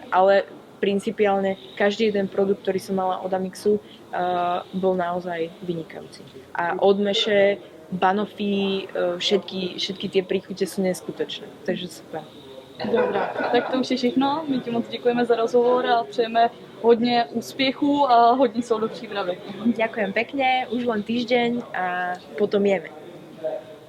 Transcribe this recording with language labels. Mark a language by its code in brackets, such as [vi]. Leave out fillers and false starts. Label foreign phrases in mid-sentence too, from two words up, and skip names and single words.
[sk] Ale principiálne každý jeden produkt, ktorý som mala od Amixu, bol naozaj vynikajúci. A odmeše, banofy, všetky tie príchute sú neskutočné, takže super. [cs] Dobrá, tak to už je všechno. My ti moc děkujeme za rozhovor a přejeme hodně úspěchů a hodně sil do přípravy. [sk] Ďakujem pekne, už len týždeň a potom jeme.